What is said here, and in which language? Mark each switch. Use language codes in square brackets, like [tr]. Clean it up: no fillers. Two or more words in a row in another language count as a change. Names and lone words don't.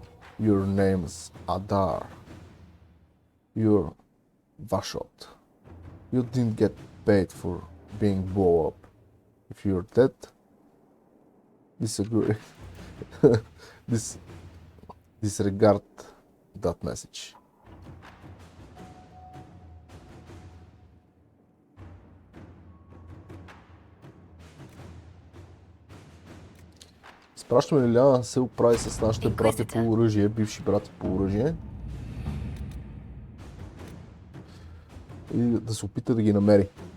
[en] Your name's Adar. You're Vashot. You didn't get paid for being blown up. If you're dead, disagree. Disregard that message. [bg] Изпращаме ли Ляна да се оправи с нашите брати по оръжие, бивши брати по оръжие. И да се опита да ги намери.